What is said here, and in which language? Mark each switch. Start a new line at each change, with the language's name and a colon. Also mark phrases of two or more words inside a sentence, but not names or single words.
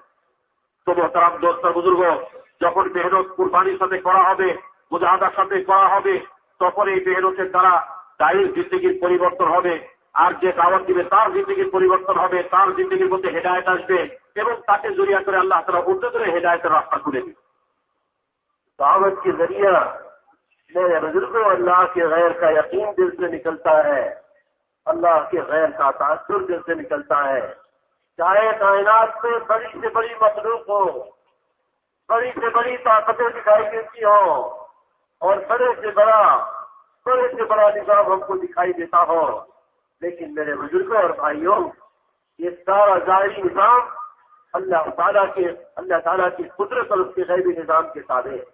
Bangla: তো মোহতারাম দোস্ত বুজুর্গ যখন মেহনত কুরবানির সাথে করা হবে, মুজাহাদার সাথে করা হবে, তখন এই মেহনতের দ্বারা দায়ীর জিন্দেগির পরিবর্তন হবে আর যে দাওয়াত দিবে তার জিন্দেগির পরিবর্তন হবে, তার জিন্দেগির মধ্যে হেদায়েত আসবে এবং তাকে জরিয়া করে আল্লাহ তাআলা অন্যদের হেদায়েতের রাস্তা খুলে দিবে।
Urdu: دعوت کے ذریعہ میرے بزرگوں اللہ کے غیر کا یقین دل سے نکلتا ہے، اللہ کے غیر کا تاثر دل سے نکلتا ہے۔ چاہے کائنات میں بڑی سے بڑی مخلوق ہو، بڑی سے بڑی طاقتیں دکھائی دیتی ہوں اور بڑے سے بڑا نظام ہم کو دکھائی دیتا ہو، لیکن میرے بزرگوں اور بھائیوں یہ سارا ظاہری نظام اللہ تعالیٰ کی قدرت اور اس کے غیبی نظام کے تابع ہے۔